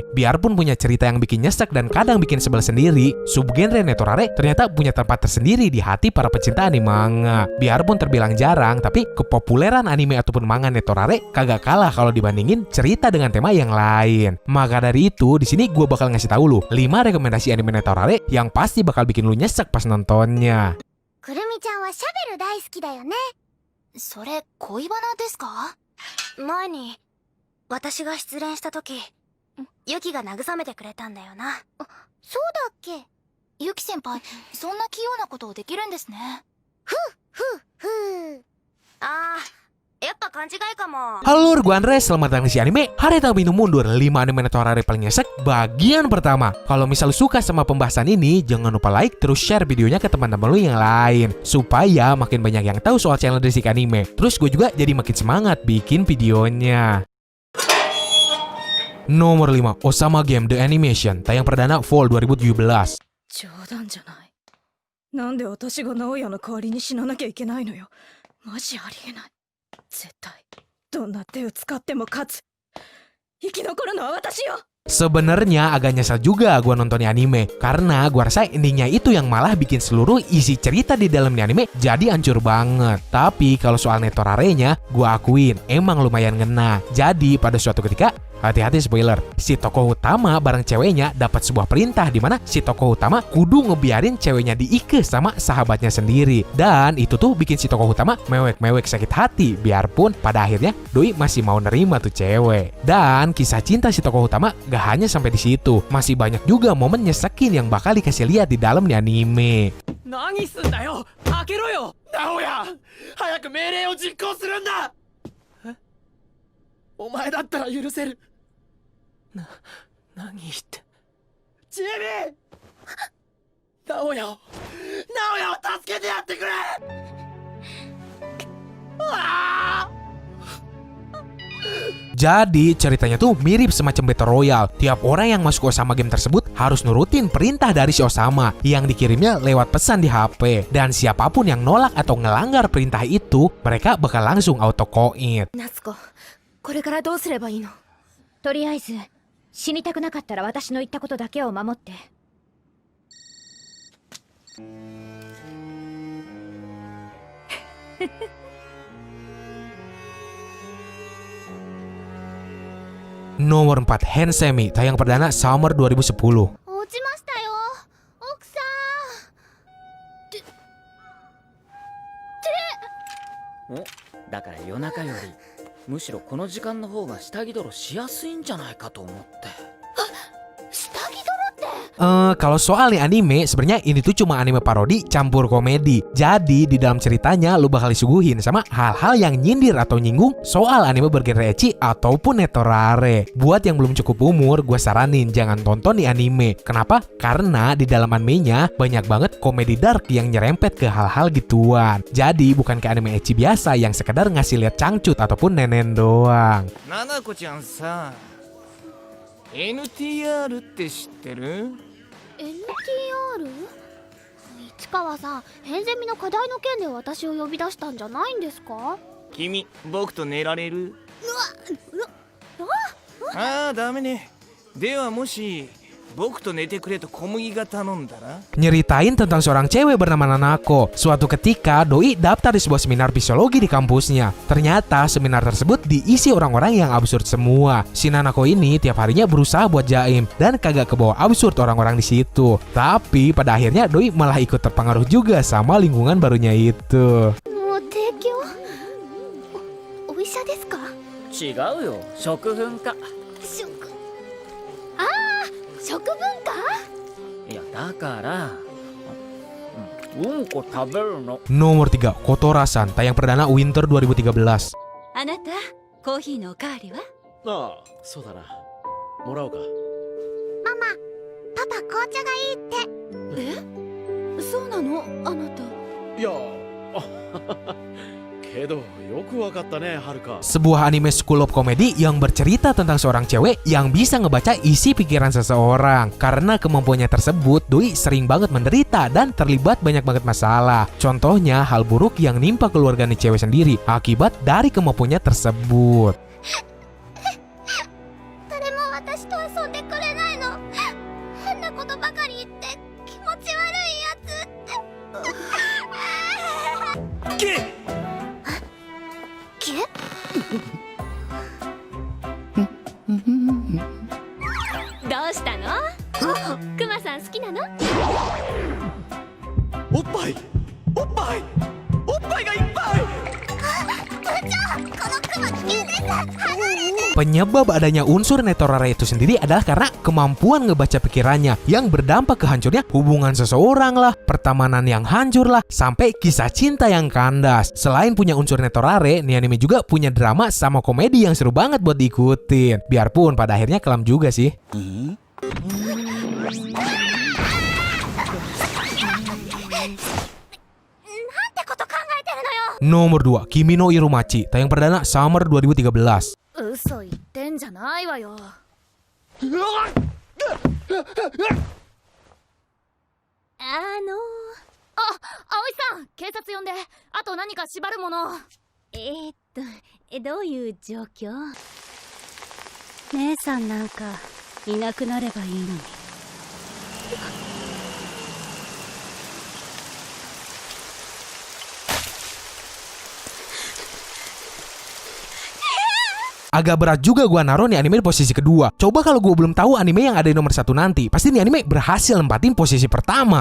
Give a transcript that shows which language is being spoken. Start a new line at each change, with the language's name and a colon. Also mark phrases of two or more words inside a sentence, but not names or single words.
Indonesian: Biarpun punya cerita yang bikin nyesek dan kadang bikin sebel sendiri, subgenre netorare ternyata punya tempat tersendiri di hati para pecinta anime manga. Biarpun terbilang jarang, tapi kepopuleran anime ataupun manga netorare kagak kalah kalau dibandingin cerita dengan tema yang lain. Maka dari itu, di sini gue bakal ngasih tahu lu 5 rekomendasi anime netorare yang pasti bakal bikin lu nyesek pas nontonnya.
Japanese: くるみちゃんはシャベル大好きだよね。それ恋バナですか？前に私が失恋した時、ユキが慰めてくれたんだよな。そうだっけ？ユキ先輩、そんな器用なことをできるんですね。ふうふうふう。あー、やっぱ勘違いかも。
Indonesian: Halo, gue Andres, selamat datang di si anime. Hari tak minum mundur 5 anime netorare paling nyesek bagian pertama. Kalau misal lu suka sama pembahasan ini, jangan lupa like terus share videonya ke teman-teman lu yang lain supaya makin banyak yang tahu soal channel Dresik Anime. Terus gue juga jadi makin semangat bikin videonya. Nomor 5, Osama Game The Animation, tayang perdana Fall 2017.
Japanese: 冗談じゃない。なんで私が直哉の代わりに死ななきゃいけないのよ。マジありえない。絶対どんな手を使っても勝つ。生き残るのは私よ。
Indonesian: Sebenarnya agak nyesel juga gue nonton anime karena gue rasa endingnya itu yang malah bikin seluruh isi cerita di dalam anime jadi hancur banget. Tapi kalau soal netorare-nya, gue akuin emang lumayan ngena. Jadi pada suatu ketika, hati-hati spoiler, si tokoh utama bareng ceweknya dapat sebuah perintah di mana si tokoh utama kudu ngebiarin ceweknya diike sama sahabatnya sendiri. Dan itu tuh bikin si tokoh utama mewek-mewek sakit hati, biarpun pada akhirnya doi masih mau nerima tuh cewek. Dan kisah cinta si tokoh utama gak hanya sampai di situ, masih banyak juga momen nyesekin yang bakal dikasih lihat di dalam anime.
Japanese: 何すんだよ、開けろよ。直哉、早く命令を実行するんだ。え、お前だったら許せる。何言って。ジミー、直哉を助けてやってくれ。ああ。
Indonesian: Jadi ceritanya tuh mirip semacam Battle Royale. Tiap orang yang masuk Osama Game tersebut harus nurutin perintah dari si Osama yang dikirimnya lewat pesan di HP. Dan siapapun yang nolak atau ngelanggar perintah itu, mereka bakal langsung
English: auto quit.
Japanese: 夏子、これからどうすればいいの？とりあえず死にたくなかったら私の言ったことだけを守って。
Indonesian: Nomor 4, Hensemi, tayang perdana Summer 2010.
Japanese: 落ちましたよ、奥さん。お、だから夜中よりむしろこの時間の方が下着泥しやすいんじゃないかと思って。下着泥って。
Indonesian: Kalau soal nih anime, sebenarnya ini tuh cuma anime parodi campur komedi. Jadi di dalam ceritanya lu bakal disuguhin sama hal-hal yang nyindir atau nyinggung soal anime bergenre ecchi ataupun netorare. Buat yang belum cukup umur, gue saranin jangan tonton di anime. Kenapa? Karena di dalam animenya banyak banget komedi dark yang nyerempet ke hal-hal gituan. Jadi bukan kayak anime ecchi biasa yang sekedar ngasih lihat cangcut ataupun nenen doang.
Japanese: Nanako-chanさ、NTR って知ってる？ NTR？市川さん、ヘンゼミの課題の件で私を呼び出したんじゃないんですか？君、僕と寝られる？うわ、ああ、ダメね。ではもし僕と寝てくれと小麦が頼んだら？
Indonesian: Nyeritain tentang seorang cewek bernama Nanako. Suatu ketika, doi daftar di sebuah seminar psikologi di kampusnya. Ternyata seminar tersebut diisi orang-orang yang absurd semua. Si Nanako ini tiap harinya berusaha buat jaim dan kagak kebawa absurd orang-orang di situ. Tapi pada akhirnya doi malah ikut terpengaruh juga sama lingkungan barunya itu.
Japanese: もう提供？お医者ですか？違うよ、食文化。食文化？いやだから、うんこ食べるの。
Indonesian: Nomor 3, Kotora-san, tayang perdana Winter 2013.
Japanese: あなた、コーヒーのおかわりは？ああ、そうだな。もらおうか。ママ、パパ紅茶がいいって。え？そうなの？あなた。いや、あけどよくわかったねはるか。
Indonesian: Sebuah anime
English: school of comedy
Indonesian: yang bercerita tentang seorang cewek yang bisa ngebaca isi pikiran seseorang. Karena kemampuannya tersebut, Doi sering banget menderita dan terlibat banyak banget masalah. Contohnya hal buruk yang nimpa keluarga nih cewek sendiri akibat dari kemampuannya tersebut.
Japanese: 誰も私と遊んでくれないの。変なことばかり言って気持ち悪いやつ。ゲ？どうしたの？クマさん好きなの？おっぱいおっぱいおっぱいがいっぱい。部長、このクマ危険です。離れて。
Indonesian: Penyebab adanya unsur netorare itu sendiri adalah karena kemampuan ngebaca pikirannya yang berdampak ke hancurnya hubungan seseorang lah, pertemanan yang hancur lah, sampai kisah cinta yang kandas. Selain punya unsur netorare, nih anime juga punya drama sama komedi yang seru banget buat diikutin. Biarpun pada akhirnya kelam juga sih. Nomor 2, Kimi no Irumachi, tayang perdana Summer 2013.
Japanese: 嘘言ってんじゃないわよ。葵さん、警察呼んで。あと何か縛るもの。どういう状況？姉さんなんかいなくなればいいのに。
Indonesian: Agak berat juga gua naruh nih anime di posisi kedua. Coba kalau gua belum tahu anime yang ada di nomor 1 nanti, pasti nih anime berhasil nempatin posisi pertama.